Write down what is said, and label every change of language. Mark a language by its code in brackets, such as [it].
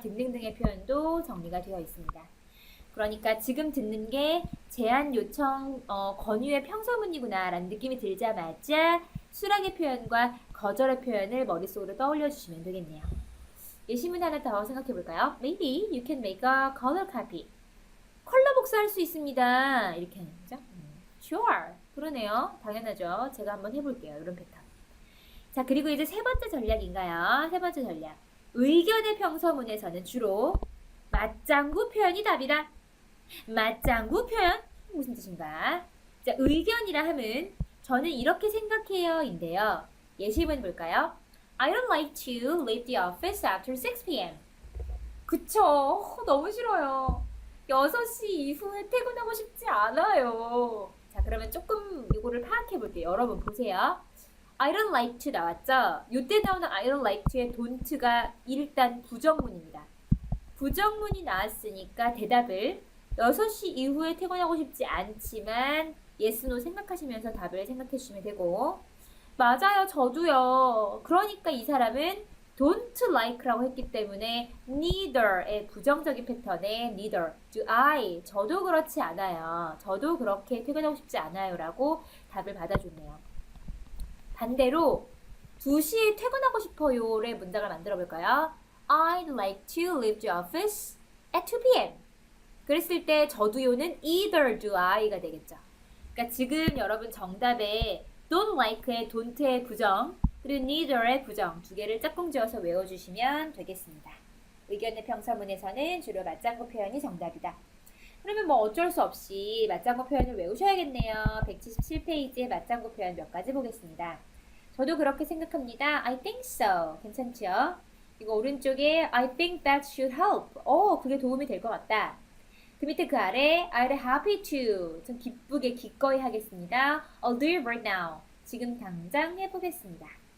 [ko] 등등등의 표현도 정리가 되어 있습니다. 그러니까 지금 듣는 게 제안, 요청, 권유의 평서문이구나 라는 느낌이 들자마자 수락의 표현과 거절의 표현을 머릿속으로 떠올려 주시면 되겠네요. 예시문 하나 더 생각해 볼까요? [en] Maybe you can make a color copy. [ko] 컬러 복사할 수 있습니다. 이렇게 하는 거죠. Sure. 그러네요. 당연하죠. 제가 한번 해볼게요. 이런 패턴. 자, 그리고 이제 세 번째 전략인가요? 세 번째 전략. 의견의 평서문에서는 주로 맞장구 표현이 답이다. 맞장구 표현? 무슨 뜻인가? 자, 의견이라 함은 저는 이렇게 생각해요 인데요. 예시문 볼까요? [en] I don't like to leave the office after 6 p.m. [ko] 그쵸. 너무 싫어요. 6시 이후에 퇴근하고 싶지 않아요. 자, 그러면 조금 이거를 파악해 볼게요. 여러분 보세요. [en] I don't like to [ko] 나왔죠? 이때 나오는 [en] I don't like to [ko] 의 don't가 일단 부정문입니다. 부정문이 나왔으니까 대답을 6시 이후에 퇴근하고 싶지 않지만 yes, no 생각하시면서 답을 생각해 주시면 되고 맞아요, 저도요. 그러니까 이 사람은 don't like라고 했기 때문에 neither의 부정적인 패턴에 [en] neither, do I, [ko] 저도 그렇지 않아요. 저도 그렇게 퇴근하고 싶지 않아요 라고 답을 받아줬네요. 반대로 2시에 퇴근하고 싶어요의 문장을 만들어 볼까요? [en] I'd like to leave the office at 2 p.m. [ko] 그랬을 때 저도요는 [en] either do I [ko] 가 되겠죠. 그러니까 지금 여러분 정답에 don't like의 don't의 부정 그리고 neither의 부정 두 개를 짝꿍 지어서 외워주시면 되겠습니다. 의견의 평서문에서는 주로 맞장구 표현이 정답이다. 그러면 뭐 어쩔 수 없이 맞장구 표현을 외우셔야겠네요. 177페이지의 맞장구 표현 몇 가지 보겠습니다. 저도 그렇게 생각합니다. [en] I think so. [ko] 괜찮죠? 이거 오른쪽에 [en] I think that should help. [ko] 그게 도움이 될 것 같다. 그 밑에 그 아래 [en] I'd happy to. [ko] 좀 기쁘게 기꺼이 하겠습니다. [en] I'll do it right now. [ko] 지금 당장 해보겠습니다.